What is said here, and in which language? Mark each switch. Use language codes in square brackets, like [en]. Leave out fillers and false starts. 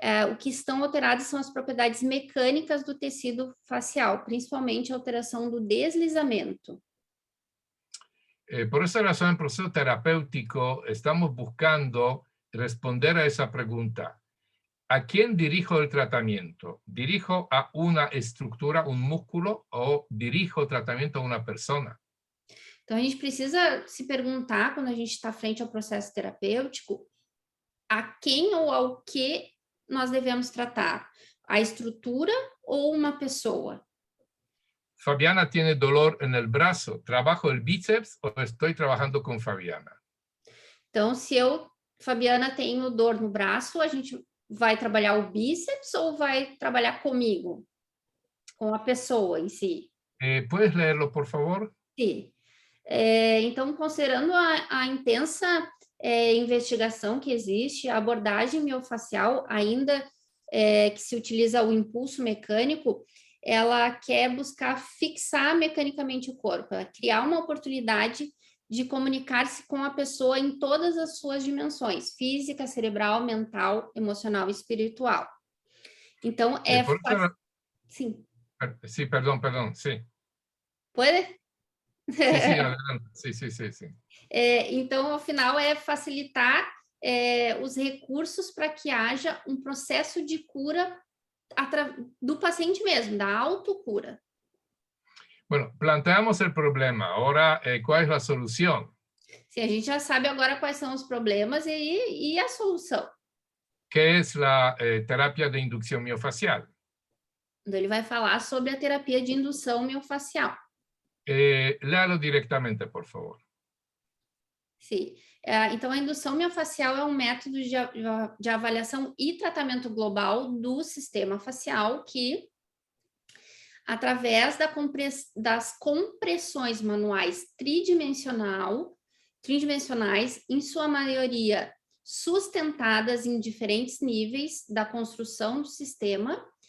[pt] O que estão alteradas são as propriedades mecânicas do tecido facial, principalmente a alteração do deslizamento. [es] Por esa razón, en el proceso terapéutico estamos buscando responder a esa pregunta. ¿A quién dirijo el tratamiento? ¿Dirijo a una estructura, un músculo, o dirijo el tratamiento a una persona? [pt] Então, a gente precisa se perguntar, quando a gente está frente ao processo terapêutico, a quem ou ao que nós devemos tratar? A estrutura ou uma pessoa? [es] Fabiana tiene dolor en el brazo. ¿Trabajo el bíceps o estoy trabajando con Fabiana? [pt] Então, se Fabiana, tenho dor no braço, a gente vai trabalhar o bíceps ou vai trabalhar comigo? Com a pessoa em si? [es] ¿Puedes leerlo, por favor? [pt] Sim. Então, considerando a intensa investigação que existe, a abordagem miofacial, ainda que se utiliza o impulso mecânico, ela quer buscar fixar mecanicamente o corpo, ela criar uma oportunidade de comunicar-se com a pessoa em todas as suas dimensões, física, cerebral, mental, emocional e espiritual. Então, Sim. [es] Sí, perdón, sí. [pt] Pode? [es] Sí, adelante. Sí. [pt] Então, ao final, é facilitar os recursos para que haja um processo de cura do paciente mesmo, da autocura. [es] Bueno, planteamos el problema. Ahora, ¿cuál es la solución? [pt] Sim, a gente já sabe agora quais são os problemas e a solução. [es] ¿Qué es la terapia de inducción miofacial? [pt] Então, ele vai falar sobre a terapia de indução miofacial. [es] Léalo directamente, por favor. [pt] Sim. Então, a indução miofacial é um método de avaliação e tratamento global do sistema facial que, através das compressões manuais tridimensionais, em sua maioria sustentadas em diferentes níveis da construção do sistema,